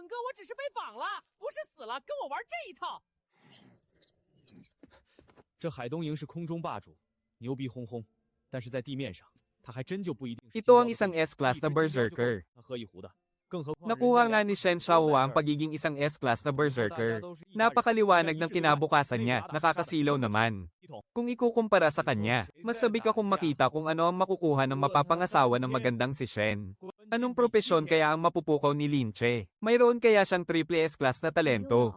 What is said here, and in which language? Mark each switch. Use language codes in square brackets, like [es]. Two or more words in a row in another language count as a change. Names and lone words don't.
[zh] 只是被绑了，不是死了，跟我玩这一套。这海东营是空中霸主，牛逼哄哄，但是在地面上，他还真就不一定是。 [tl] Ito ang isang S-class na berserker. [zh] 他喝一壶的，更何况 [tl] Nakuha nga ni Shen Shaohua ang pagiging isang S-class na berserker. Napakaliwanag ng kinabukasan niya, nakakasilaw naman. Kung ikukumpara sa kanya, mas sabik akong makita kung ano ang makukuha ng mapapangasawa ng magandang si Shen. Anong propesyon kaya ang mapupukaw ni Lin Che? Mayroon kaya siyang [en] triple S-class [tl] na talento?